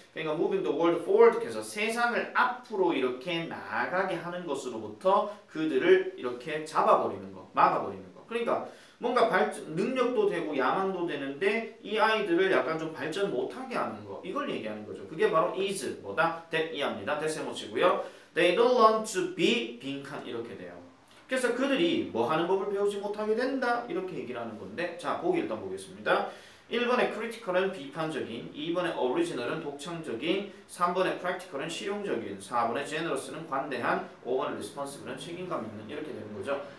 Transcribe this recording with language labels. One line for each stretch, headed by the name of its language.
Korean: 그러니까
English: moving the world forward
Korean: 해서 세상을 앞으로 이렇게 나아가게 하는 것으로부터 그들을 이렇게 잡아버리는 거, 막아버리는 거. 그러니까 뭔가 능력도 되고 야망도 되는데 이 아이들을 약간 좀 발전 못하게 하는 거. 이걸 얘기하는 거죠. 그게 바로 is 뭐다? that 이합니다. that 세모치고요.
English: They don't learn to be 빈칸 이렇게 돼요.
Korean: 그래서 그들이 뭐 하는 법을 배우지 못하게 된다 이렇게 얘기를 하는 건데 자 보기 일단 보겠습니다. 1번의 critical은 비판적인, 2번의 original은 독창적인, 3번의 practical은 실용적인, 4번의 generous는 관대한, 5번의 responsive는 책임감 있는 이렇게 되는 거죠.